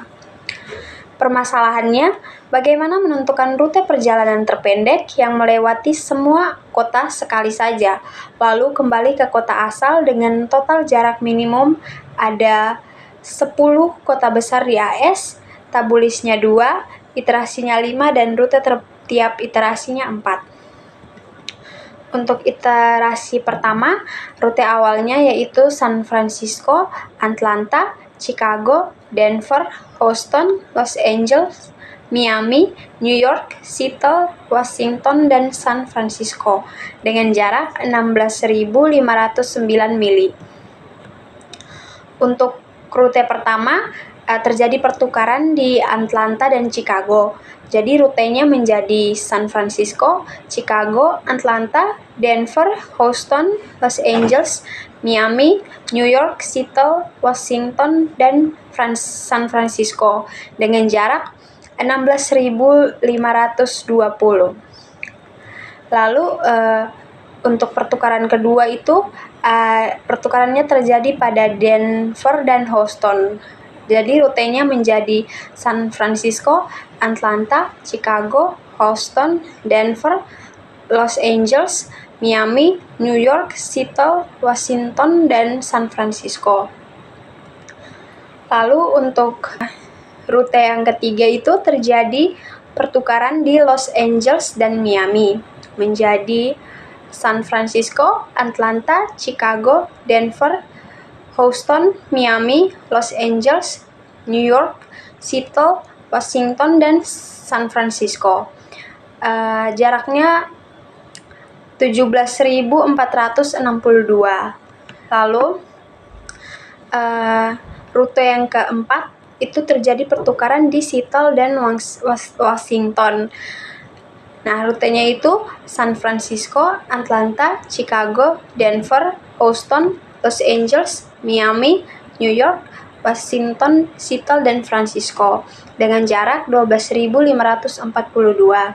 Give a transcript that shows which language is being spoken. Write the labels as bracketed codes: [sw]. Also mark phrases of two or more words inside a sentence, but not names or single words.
[id] Permasalahannya, bagaimana menentukan rute perjalanan terpendek yang melewati semua kota sekali saja, lalu kembali ke kota asal dengan total jarak minimum ada 10 kota besar di AS, tabulisnya 2, iterasinya 5, dan rute tiap iterasinya 4. Untuk iterasi pertama, rute awalnya yaitu San Francisco, Atlanta, Chicago, Denver, Houston, Los Angeles, Miami, New York, Seattle, Washington, dan San Francisco dengan jarak 16.509 mili. Untuk rute pertama, terjadi pertukaran di Atlanta dan Chicago. Jadi rutenya menjadi San Francisco, Chicago, Atlanta, Denver, Houston, Los Angeles, Miami, New York, Seattle, Washington, dan San Francisco dengan jarak 16.520. Lalu untuk pertukaran kedua itu pertukarannya terjadi pada Denver dan Houston. Jadi rutenya menjadi San Francisco, Atlanta, Chicago, Houston, Denver, Los Angeles, Miami, New York, Seattle, Washington, dan San Francisco. Lalu untuk rute yang ketiga itu terjadi pertukaran di Los Angeles dan Miami menjadi San Francisco, Atlanta, Chicago, Denver, Houston, Miami, Los Angeles, New York, Seattle, Washington, dan San Francisco. Jaraknya 17.462. Lalu rute yang keempat itu terjadi pertukaran di Seattle dan Washington. Nah, rutenya itu San Francisco, Atlanta, Chicago, Denver, Houston, Los Angeles, Miami, New York, Washington, Seattle, dan Francisco dengan jarak 12.542.